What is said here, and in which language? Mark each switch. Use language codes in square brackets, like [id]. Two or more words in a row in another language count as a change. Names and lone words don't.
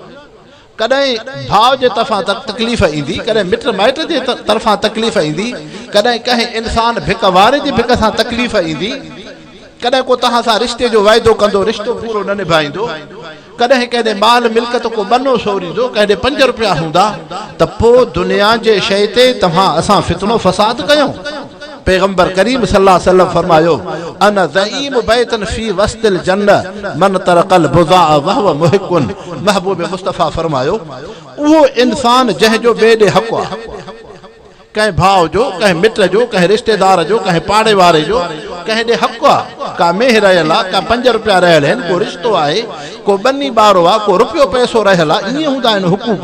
[sd] कॾहिं भाउ जे तरफ़ां तकलीफ़ ईंदी, कॾहिं मिट माइट जे तरफ़ां तकलीफ़ ईंदी, कॾहिं कंहिं इंसान भिक वारे जे भिक सां तकलीफ़ ईंदी, कॾहिं को तव्हां सां रिश्ते जो वाइदो कंदो, रिश्तो पूरो न निभाईंदो, कॾहिं कॾहिं माल मिल्कत को बनो सोरींदो, कॾहिं 5 रुपया हूंदा, त पोइ दुनिया जे शइ ते तव्हां असां फितनो फ़साद कयूं। पैगंबर करीम [ar] صلى الله عليه وسلم [sd] फरमायो [ar] أنا زعيم بيتا في وسط الجنة من ترك البذاء وهو محق. [sd] महबूब मुस्तफ़ा फरमायो उहो इंसान जंहिंजो ॿिए ॾे हक़ आहे, कंहिं भाउ जो, कंहिं मिट जो, कंहिं रिश्तेदार जो, कंहिं पाड़े वारे जो, कंहिं ॾे हक़ आहे, का मेह रहियल आहे, का 5 रुपया रहियल आहिनि, को रिश्तो आहे, को बनी ॿारो आहे, को रुपयो पैसो रहियल आहे, ईअं हूंदा आहिनि हुकूक।